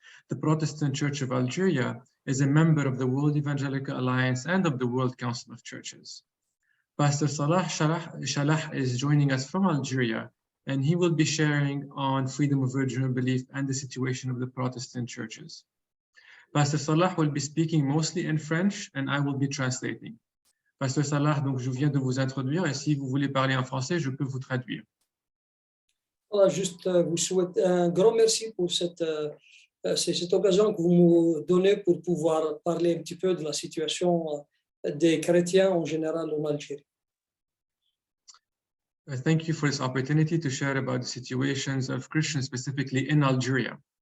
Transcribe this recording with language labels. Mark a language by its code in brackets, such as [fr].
[en] The Protestant Church of Algeria is a member of the World Evangelical Alliance and of the World Council of Churches. Pastor Salah Chalah is joining us from Algeria, and he will be sharing on freedom of religion and belief and the situation of the Protestant churches. Pastor Salah will be speaking mostly in French, and I will be translating. [fr] Pastor Salah, donc je viens de vous introduire, et si vous voulez parler en français, je peux vous traduire. Voilà, juste vous souhaite un grand merci pour cette occasion que vous me donnez pour pouvoir parler un petit peu de la situation des chrétiens en général en Algérie. [en] Thank you for this opportunity to share about the situations of Christians specifically in Algeria.